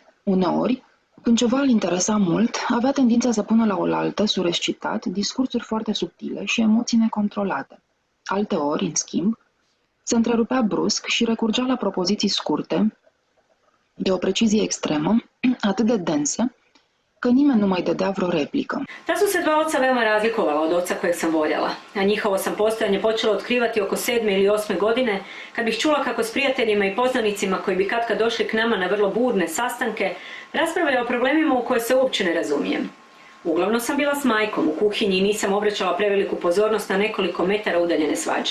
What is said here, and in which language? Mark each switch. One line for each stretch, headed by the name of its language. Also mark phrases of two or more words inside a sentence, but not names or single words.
Romanian: Uneori, când ceva îl interesa mult, avea tendința să pună la oaltă, surescitat, discursuri foarte subtile și emoții necontrolate. Alteori, în schimb, se întrerupea brusc și recurgea la propoziții scurte, de o precizie extremă, atât de dense, că nimeni nu mai dădea vreo replică.
Croatian: Ta su se dva oca veoma razlikovala od oca kojeg sam voljela, a njihovo sam postojanje počela otkrivati oko 7. ili 8. godine, kad bih čula kako s prijateljima i poznanicima koji bi katkad došli k nama na vrlo burne sastanke, raspravljaju o problemima u koje se uopće ne razumijem. Uglavnom sam bila s majkom u kuhinji i nisam obraćala preveliku pozornost na nekoliko metara udaljene svađe.